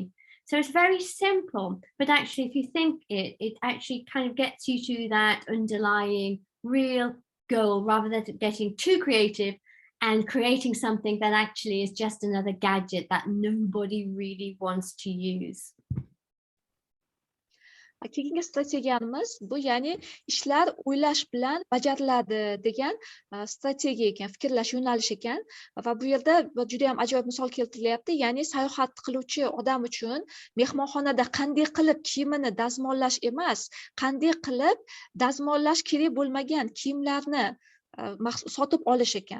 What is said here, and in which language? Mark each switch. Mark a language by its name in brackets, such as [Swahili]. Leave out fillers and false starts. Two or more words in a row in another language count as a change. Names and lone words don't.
[English] So it's very simple, but actually if you think it actually kind of gets you to that underlying real goal rather than getting too creative and creating something that actually is just another gadget that nobody really wants to use. [Uzbek] Keyingi strategiyamiz bu, ya'ni ishlar o'ylash bilan bajariladi degan strategiya ekan, fikrlash yo'nalishi ekan va bu yerda juda ham ajoyib misol keltirilyapti. Ya'ni sayohat qiluvchi odam uchun mehmonxonada qanday qilib kiyimini dazmollash emas, qanday qilib dazmollash kerak bo'lmagan kiyimlarni sotib olish ekan.